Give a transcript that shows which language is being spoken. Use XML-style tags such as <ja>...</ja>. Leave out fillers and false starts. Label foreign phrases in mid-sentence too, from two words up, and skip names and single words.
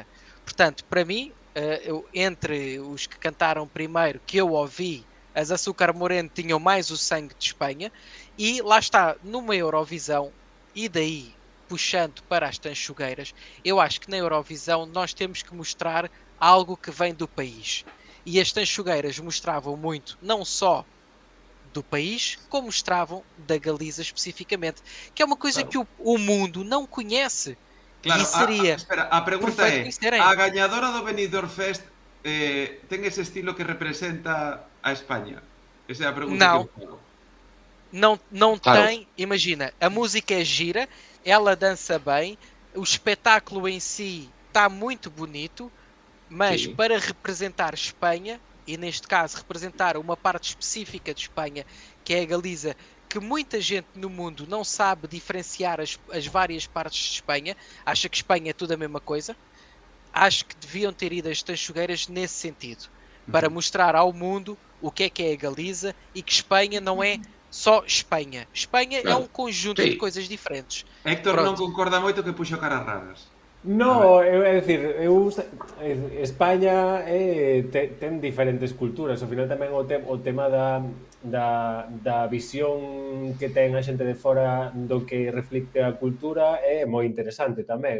<pt>Portanto, para mim, entre os que cantaram primeiro, que eu ouvi, as Açúcar Moreno tinham mais o sangue de Espanha, e lá está, numa Eurovisão, e daí puxando para as Tanchugueiras, eu acho que na Eurovisão nós temos que mostrar algo que vem do país. E as Tanchugueiras mostravam muito, não só do país, como mostravam da Galiza especificamente, que é uma coisa que o mundo não conhece.</pt> <gl>Claro,</gl> <pt>E seria</pt> <gl>espera, a pregunta</gl> <pt>perfeito</pt> <gl>é,</gl> <pt>conhecerem.</pt> <gl>a gañadora do Benidorm Fest ten ese estilo que representa a España? Esa é a pregunta</gl> <pt>Não.</pt> <gl>que eu fago.</gl> <pt>Não</pt> <gl>Claro.</gl> <pt>tem, imagina, a música é gira, ela dança bem, o espetáculo em si está muito bonito, mas Sim. para representar Espanha, e neste caso representar uma parte específica de Espanha, que é a Galiza, que muita gente no mundo não sabe diferenciar as várias partes de Espanha, acha que Espanha é tudo a mesma coisa, acho que deviam ter ido as Tanchugueiras nesse sentido, para mostrar ao mundo o que é a Galiza e que Espanha não é só Espanha. Espanha é</pt> <gl>Claro.</gl> <pt>um conjunto Sim. de coisas diferentes.</pt> <gl>Héctor Pronto. non concorda moito que puxo caras raras. No, é dicir, España ten diferentes culturas. Ao final tamén o tema da visión que ten a xente de fora do que reflicte a cultura é moi interesante tamén.</gl>